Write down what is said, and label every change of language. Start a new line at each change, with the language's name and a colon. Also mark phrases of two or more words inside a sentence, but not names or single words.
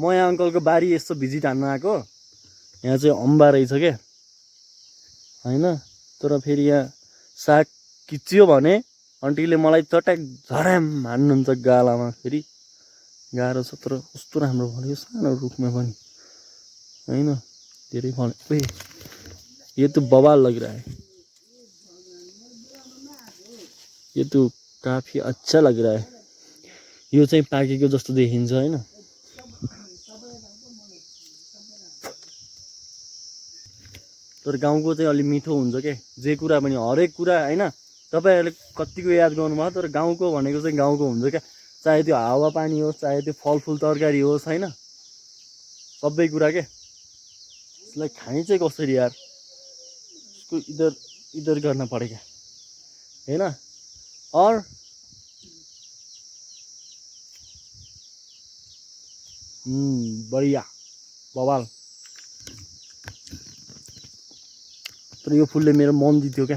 Nepali: यहाँ अङ्कलको बारी यस्तो भिजिट हान्न आएको यहाँ चाहिँ अम्बा रहेछ क्या होइन तर फेरि यहाँ साग किच्यो भने आन्टीले मलाई चट्याक झराम हान्नुहुन्छ गालामा फेरि गाह्रो छ तर कस्तो राम्रो फल्यो सानो रुखमा पनि होइन धेरै फल ओए
Hindi: ये तो बवाल लग रहा है ये तो काफी अच्छा लग रहा है
Nepali: यो चाहिँ पाकेको जस्तो देखिन्छ होइन तर गाउँको चाहिँ अलि मिठो हुन्छ के, जे कुरा पनि हरेक कुरा होइन। तपाईँहरूले कतिको याद गर्नुभयो, तर गाउँको भनेको चाहिँ गाउँको हुन्छ क्या, चाहे त्यो हावापानी होस्, चाहे त्यो फलफुल तरकारी होस्, होइन सबै कुरा के। यसलाई खाने चाहिँ कसरी यार, उसको
Hindi: इधर इधर
Nepali: गर्न पऱ्यो क्या, होइन।
Hindi: और बढिया बवाल।
Nepali: तर यो फुलले मेरो मन जित्यो क्या।